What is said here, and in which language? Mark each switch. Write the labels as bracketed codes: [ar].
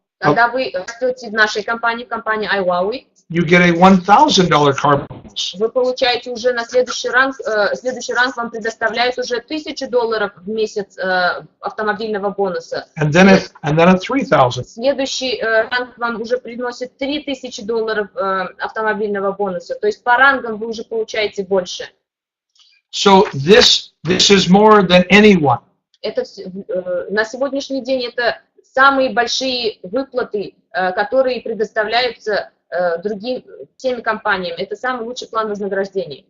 [ru] Когда вы растете в нашей компании, компании IWowWe, [en] you get a $1,000 car bonus. [ru] вы получаете уже на следующий ранг вам предоставляют уже $1000 в месяц автомобильного бонуса. [en] And then a $3,000. [ru] Следующий ранг вам уже приносит $3000 автомобильного бонуса. То есть по рангам вы уже получаете больше. [en] So this is more than anyone. [ru] Это на сегодняшний день это самые большие выплаты, которые предоставляются теми компаниями. Это самый лучший план вознаграждений.